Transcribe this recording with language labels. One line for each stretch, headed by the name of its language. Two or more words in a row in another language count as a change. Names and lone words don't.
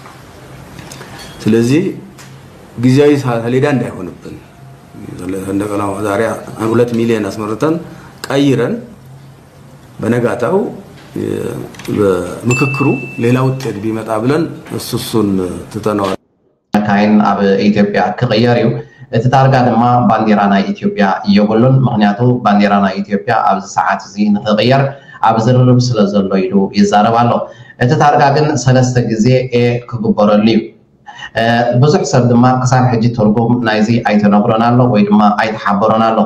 Amharic: ስለዚህ ጊዜያዊ ሰሌዳ እንዳይሆንብን ሰንደቅ ዓላማ ዛሬ 2 ሚሊዮን አስመርተን ቀይረን በነጋታው በምክክሩ ሌላ ውጤት ቢመጣ ብለን እሱን ተተናው
Tigrinya: ካይን ኣብ ኢትዮጵያ ክቀየር እዩ እቲ ታርጋ ድማ ባንዴራ ናይ ኢትዮጵያ የብሉን ምክንያቱ ባንዴራ ናይ ኢትዮጵያ ኣብዚ ሰዓት እዚ ንኽቀየር ኣብ ዝርርብ ስለ ዘሎ ኢሉ ይዛረብ ኣሎ እቲ ታርጋ ግን 3 ግዜ ክግበረሉ እዩ ብዙሕ ሰብ ድማ ክሳብ ሕጂ ትርጉም ናይዚ ኣይተነግሮን ኣሎ ወይ ድማ ኣይተሓበሮን ኣሎ